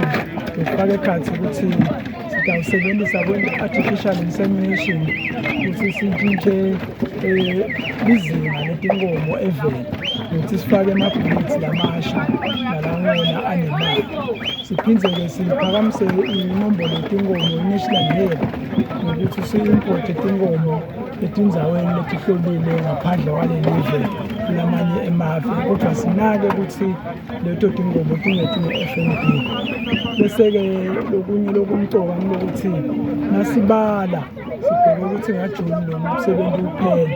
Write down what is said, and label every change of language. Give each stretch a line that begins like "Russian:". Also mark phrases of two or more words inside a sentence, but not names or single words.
Swati: Kufaka ekhathi ukuthi sitawusebenzisa kwe-
English: artificial insemination
Swati: ukuthi sitshintshe izinga letinkomo eveni nokuthi sifake ama-breeds lamasha nalangona anemali. Siphindze-ke siphakamise inombolo yetinkomo i-
English: national head
Swati: nokuthi si-import-e tinkomo etindzaweni letihlobile ngaphandle kwaleli live kulamanye emave, kodwa sinake ukuthi leto tinkomo tingethi ne-FNB. Bese-ke lokunye lokumcoka ngulokuthi nasibala sibheke ukuthi ngaJuni lo msebenzi uphele.